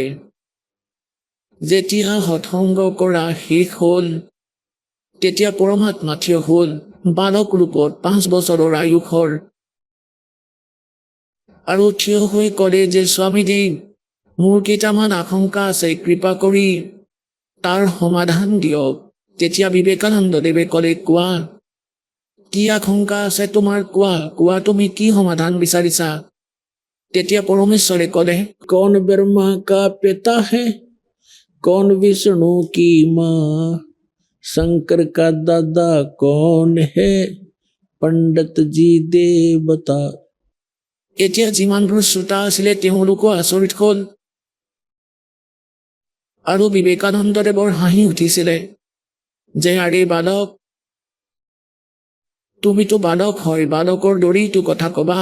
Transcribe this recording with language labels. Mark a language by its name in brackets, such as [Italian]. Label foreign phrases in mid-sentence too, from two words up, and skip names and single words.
[Assamese] যেতিয়া হঠংগ কৰা শেষ হ'ল, তেতিয়া পৰমাত্মা থিয় হ'ল বালক ৰূপত 5 বছৰৰ আয়ুসৰ, আৰু থিয় হৈ ক'লে যে স্বামীদেৱ, মোৰ কেইটামান আশংকা আছে, কৃপা কৰি তাৰ সমাধান দিয়ক। তেতিয়া বিবেকানন্দদেৱে ক'লে, কোৱা, কি আশংকা আছে তোমাৰ, কোৱা তুমি কি সমাধান বিচাৰিছা। তেতিয়া পৰমেশ্বৰে ক'লে, [Hindi] कौन ब्रह्मा का पिता है, कौन विष्णु की माँ, शंकर का दादा कौन है, पंडित जी दे बता। [Assamese] এতিয়া যিমানবোৰ শ্ৰোতা আছিলে তেওঁলোকো আচৰিত হ'ল, আৰু বিবেকানন্দদেৱৰ হাঁহি উঠিছিলে যে আৰে বালক, তুমিতো বালক হয়, বালকৰ দৰেইতো কথা কবা।